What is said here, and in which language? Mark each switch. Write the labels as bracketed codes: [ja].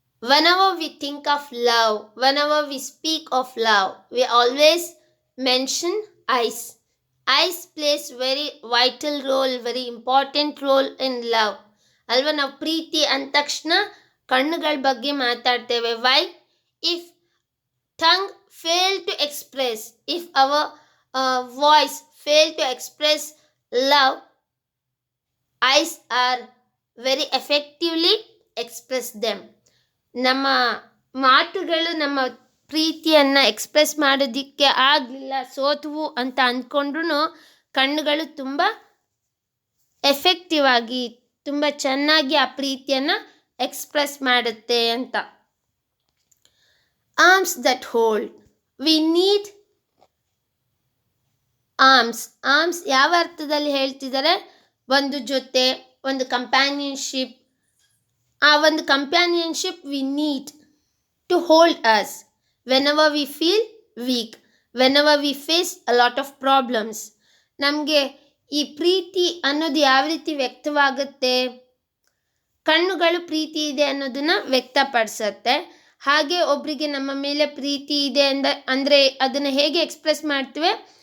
[en] Whenever we think of love, whenever we speak of love, we always mention eyes. Eyes plays very vital role, very important role in love. [kn] ಅಲ್ವಾ? ನಾವು ಪ್ರೀತಿ ಅಂದ ತಕ್ಷಣ ಕಣ್ಣುಗಳ ಬಗ್ಗೆ ಮಾತಾಡ್ತೇವೆ. [en] Why? If tongue fail to express, if our voice fail to express love, eyes are very effectively express them. [kn] ನಮ್ಮ ಮಾತುಗಳು ನಮ್ಮ ಪ್ರೀತಿಯನ್ನು ಎಕ್ಸ್ಪ್ರೆಸ್ ಮಾಡೋದಕ್ಕೆ ಆಗಲಿಲ್ಲ, ಸೋತವು ಅಂತ ಅಂದ್ಕೊಂಡ್ರೂ ಕಣ್ಣುಗಳು ತುಂಬ ಎಫೆಕ್ಟಿವ್ ಆಗಿ, ತುಂಬ ಚೆನ್ನಾಗಿ ಆ ಪ್ರೀತಿಯನ್ನು ಎಕ್ಸ್ಪ್ರೆಸ್ ಮಾಡುತ್ತೆ ಅಂತ. [en] Arms that hold. We need arms [kn] ಯಾವ ಅರ್ಥದಲ್ಲಿ ಹೇಳ್ತಿದ್ದಾರೆ? ಒಂದು ಜೊತೆ, ಒಂದು ಕಂಪ್ಯಾನಿಯನ್ಶಿಪ್. ಆ ಒಂದು companionship [en] We need to hold us whenever we feel weak, whenever we face a lot of problems. [kn] ನಮಗೆ ಈ ಪ್ರೀತಿ ಅನ್ನೋದು ಯಾವ ರೀತಿ ವ್ಯಕ್ತವಾಗುತ್ತೆ? ಕಣ್ಣುಗಳು ಪ್ರೀತಿ ಇದೆ ಅನ್ನೋದನ್ನು ವ್ಯಕ್ತಪಡಿಸುತ್ತೆ. ಹಾಗೆ ಒಬ್ಬರಿಗೆ ನಮ್ಮ ಮೇಲೆ ಪ್ರೀತಿ ಇದೆ ಅಂದರೆ ಅದನ್ನು ಹೇಗೆ ಎಕ್ಸ್ಪ್ರೆಸ್ ಮಾಡ್ತೀವಿ?